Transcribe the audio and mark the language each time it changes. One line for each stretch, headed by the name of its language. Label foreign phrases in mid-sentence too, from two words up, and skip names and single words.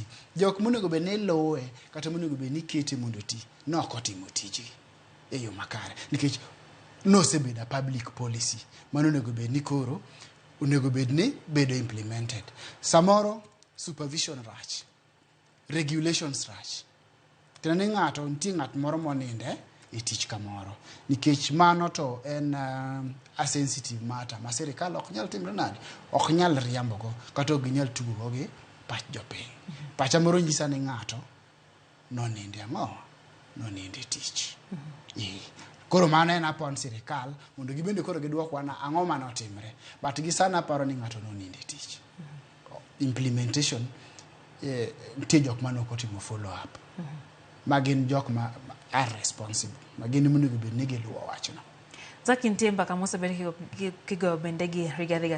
Luo (Kenya and Tanzania): Jok monego bed ni luwe kata monego bed ni kete mondo oti nok otimo tijgi e yo makare nikech nosebedo
English: public policy
Luo (Kenya and Tanzania): mano onego bed ni koro onego bed ni bedo implemented. Samoro supervision rach, regulations rach. Tena ni nitie ng'at moro moninde e tich kamoro nikech mano to en
English: a sensitive matter
Luo (Kenya and Tanzania): ma sirikal ok nyal timre nade ok nyal riambogo kata ok nyal tugo gi pach jopiny. Pacha moro nyisa ni ng'ato noninde noninde tich. Koro mano en upon sirikal mondo gibende koro gidwokwa na ang'o mane otimre, but gi sana paro ni ng'ato noninde tich. Implementation nitie jok mane ok otimo
English: follow up.
Luo (Kenya and Tanzania): Magin jok ma
English: are responsible.
Luo (Kenya and Tanzania): Magin monego bed ni giluwo wachno. Zaki nitie mbaka mosebed kigo bende gi Rigathi